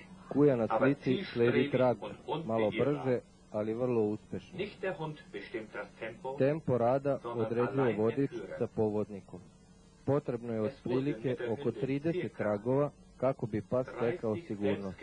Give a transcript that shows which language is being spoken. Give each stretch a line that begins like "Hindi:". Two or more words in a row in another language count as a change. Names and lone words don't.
Serbian: Kuja na
German: aber
Serbian: slici sledi trag
German: zielstrebig und
Serbian: malo brže,
German: unbeirrbar.
Serbian: ali vrlo uspešno.
German: Nicht der Hund bestimmt das Tempo,
Serbian: Tempo rada
German: sondern
Serbian: određuje
German: allein der
Serbian: vodič
German: Führer.
Serbian: sa povodnikom. Potrebno je
German: Es wurde
Serbian: otprilike
German: mit der
Serbian: oko
German: Hündin
Serbian: 30
German: circa
Serbian: tragova kako bi pas stekao 30 sigurnost.